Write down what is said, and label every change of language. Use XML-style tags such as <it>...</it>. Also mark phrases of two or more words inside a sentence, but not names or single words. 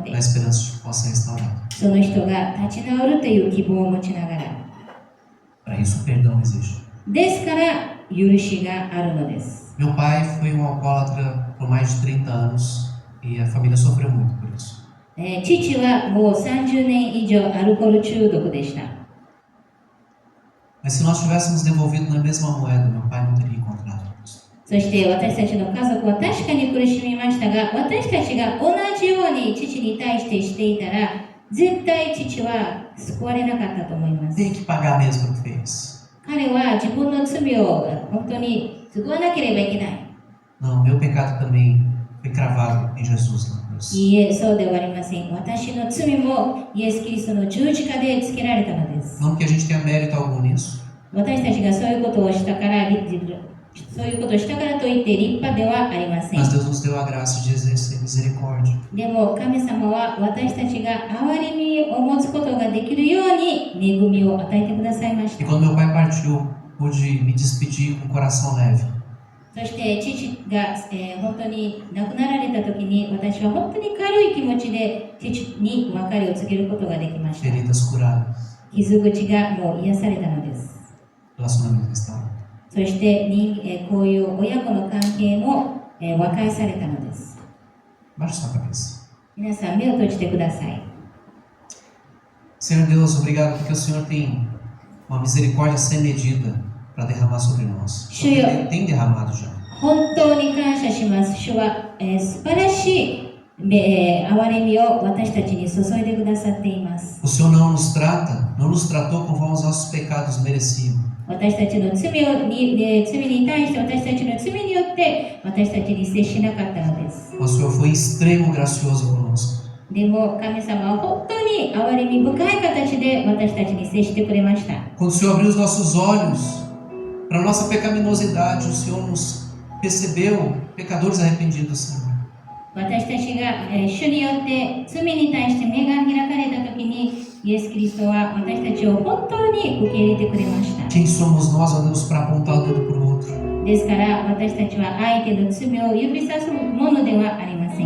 <pt>na esperança de que possa ser restaurado.</pt> <ja>その人が立ち直るという希望を持ちながら、</ja> <pt>Para isso, o perdão existe.</pt> <ja>ですから許しがあるのです。</ja> <pt>Meu pai foi um alcoólatra por mais de 30 anos e a família sofreu muito por isso.</pt> <ja>父はもう30年以上アルコール中毒でした。</ja> <pt>Mas se nós tivéssemos devolvido na mesma moeda, meu pai não teria encontrado isso.</pt> <ja>そして私たちの家族は確かに苦しみましたが、私たちが同じように父に対してしていたら、絶対父は救われなかったと思います。</ja> <pt>Tem que pagar mesmo o que fez.</pt> <ja>彼は自分の罪を本当に償わなければいけない。</ja> <pt>Não, meu pecado também foi cravado em Jesus na cruz.</pt> <ja>いいえ、そうではありません。私の罪もイエス・キリストの十字架でつけられたのです。</ja> <pt>Não que a gente tenha mérito algum nisso,</pt> <ja>私たちがそういうことをしたから、そういうことをしたからといって立派ではありません。</ja> <pt>mas Deus nos deu a graça de exercer misericórdia.</pt> <ja>でも神様は私たちが憐れみを持つことができるように恵みを与えてくださいまし</ja> <pt>E</pt> <ja>た。</ja> <pt>quando meu pai partiu, pude me despedir com o coração leve.</pt> <ja>そして父が、本当に亡くなられた時に私は本当に軽い気持ちで父に別れを告げることができました。</ja> <pt>Feridas curadas,</pt> <ja>傷口がもう癒されたのです。</ja> <pt>relacionamento restaurado.</pt> <ja>そしてこういう親子の関係も、和解されたのです。</ja> <pt>Baixe sua cabeça.</pt> <ja>皆さん目を閉じてください。</ja> <pt>Senhor Deus, obrigado porque o Senhor tem uma misericórdia sem medida para derramar sobre nós. O Senhor tem derramado já.</pt> <ja>本当に感謝します。主は、素晴らしい、憐れみを私たちに注いでくださっています。</ja> <pt>O Senhor não nos tratou conforme os nossos pecados mereciam.</pt> <ja>私たちの罪に対して私たちの罪によって私たちに接しなかったのです。</ja> <pt>O Senhor foi extremo gracioso conosco.</pt> <ja>でも神様は本当に憐れみ深い形で私たちに接してくれました。</ja> <pt>Quando o Senhor abriu os nossos olhos para a nossa pecaminosidade, o Senhor nos recebeu pecadores arrependidos, Senhor.</pt> <ja>私たちが、主によって罪に対して目が開かれた時にイエス・キリストは私たちを本当に受け入れてくれました。</ja> <pt>Quem somos nós, ó Deus, para apontar o dedo para o outro?</pt> <ja>ですから私たちは相手の罪を指さすものではありません。</ja>